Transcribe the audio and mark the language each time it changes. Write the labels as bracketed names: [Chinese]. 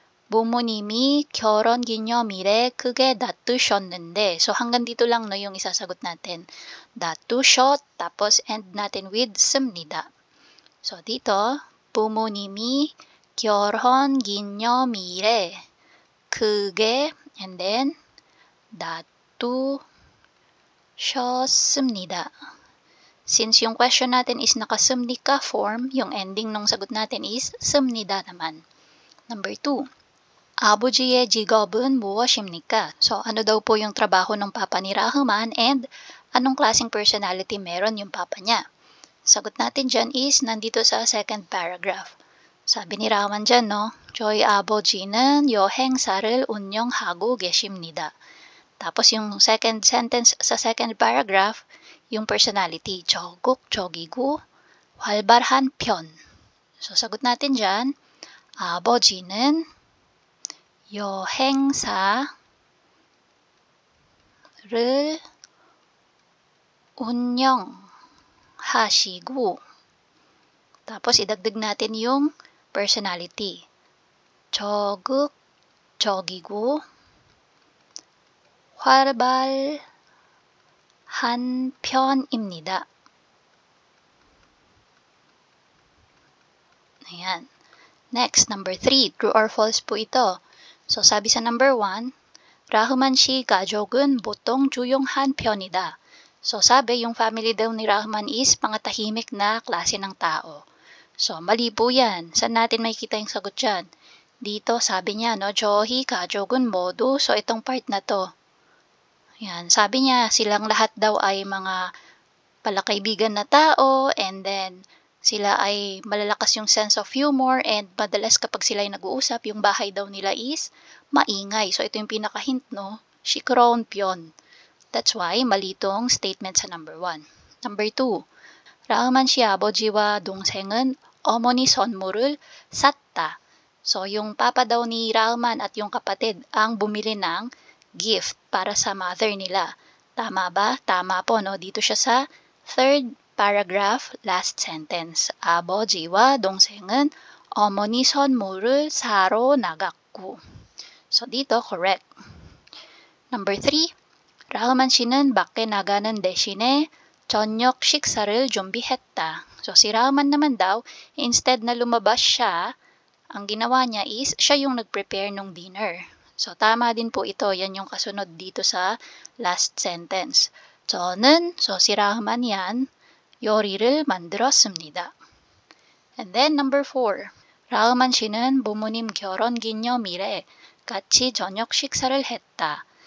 [Korean] 부모님이 결혼 기념일에 크게 다투셨는데, [Filipino] so hanggang dito lang no yung isasagot natin. 다투셨, tapos end natin with 습니다. So, dito, [Korean] 부모님이 결혼 기념일에 크게 [Filipino] and then 다투셨습니다. Since yung question natin is nakasumnika form, yung ending nung sagot natin is 습니다 naman. Number 2. [Korean] 아버지의 직업은 무엇입니까? [Filipino] So, ano daw po yung trabaho ng papa ni Rahman and anong klaseng personality meron yung papa niya? Sagot natin dyan is nandito sa second paragraph. 사비 ni Rahman dyan, no? [Korean] 저희 아버지는 여행사를 운영하고 계십니다. [Filipino] Tapos yung second sentence sa second paragraph, yung personality, [Korean] 적극적이고 활발한 편. [Filipino] So, sagot natin dyan, [Korean] 아버지는 여행사를 운영하시고, [Filipino] tapos idagdag natin yung personality. [Korean] 적극적이고 활발한 편입니다. [Filipino] Ayan. Next, number 3. True or false po ito. So, sabi sa number 1, [Korean] 라흐만 씨 가족은 보통 조용한 편이다. [Filipino] So, sabi, yung family daw ni Rahman is mga tahimik na klase ng tao. So, mali po yan. Saan natin makikita yung sagot dyan? Dito, sabi niya, no, [Korean] 저희 가족은 모두. [Filipino] So, itong part na to. Yan, sabi niya, silang lahat daw ay mga palakaibigan na tao and then sila ay malalakas yung sense of humor and madalas kapag sila ay nag-uusap, yung bahay daw nila is maingay. So, ito yung pinaka-hint, no? [Korean] 시끄러운 편. [Filipino] That's why, mali tong statement sa number 1. Number 2. [Korean] 라흐만 씨 아버지와 동생은 어머니 선물을 샀다. [Filipino] So, yung papa daw ni Rahman at yung kapatid ang bumili ng gift para sa mother nila. Tama ba? Tama po, no? Dito siya sa third paragraph, last sentence. [Korean] 아버지와 동생은 어머니 선물을 사러 나갔고. [Filipino] So, dito, correct. Number 3. [Korean] 라흐만 씨는 밖에 나가는 대신에 저녁 식사를 준비했다. [Filipino] So, si Rahman naman daw, instead na lumabas siya, ang ginawa niya is, siya yung nag-prepare ng dinner. So, tama din po ito. Yan yung kasunod dito sa last sentence. 저는, so si Rahman yan, [Korean] 요리를 만들었습니다. [English] And then, number 4. [Korean] 라흐만 씨는 부모님 결혼 기념일에 같이 저녁 식사를 했다.